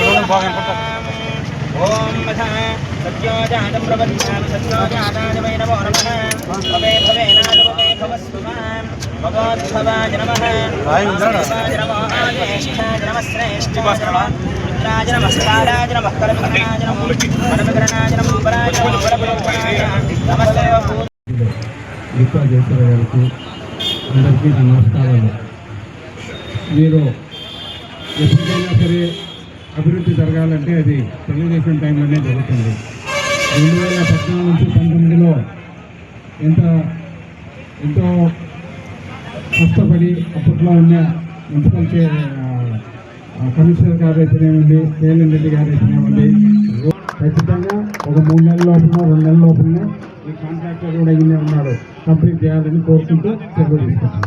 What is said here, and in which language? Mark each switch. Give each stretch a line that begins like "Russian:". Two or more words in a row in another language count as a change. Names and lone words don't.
Sanskrit: ॐ सत्योजातं प्रपद्यामि सत्योजाताय वै नमो नमः भवे भवेनादभवे भवस्तु मां भगवद्भवाय नमः वायुदेवाय नमः आदेष्ठाय नमः श्रेष्ठाय नमः रुद्राय नमस्काराय नमः करविघ्नाय नमः परमकरणाय नमः पराय नमः परब्रह्माय नमस्ते
Telugu: గిత్తా జయసూర్య గారికి అందరికీ నమస్కారాలు. మీరు ఎప్పటికైనా సరే అభివృద్ధి జరగాలంటే అది తెలుగుదేశం టైంలోనే జరుగుతుంది. 2014 నుంచి 19లో ఎంతో కష్టపడి అప్పట్లో ఉన్న
English: municipal commissioner
Telugu: గారు అయితేనేవ్వండి, కేఎల్ఎన్ రెడ్డి గారు అయితేనేవ్వండి, ఖచ్చితంగా ఒక 3 నెలల లోపల 2 నెలల లోపలనే ఈ కాంట్రాక్టర్ కూడా ఇన్నే ఉన్నాడు కంప్లీట్ చేయాలని కోరుకుంటూ సెలవు తీసుకుంటున్నాను.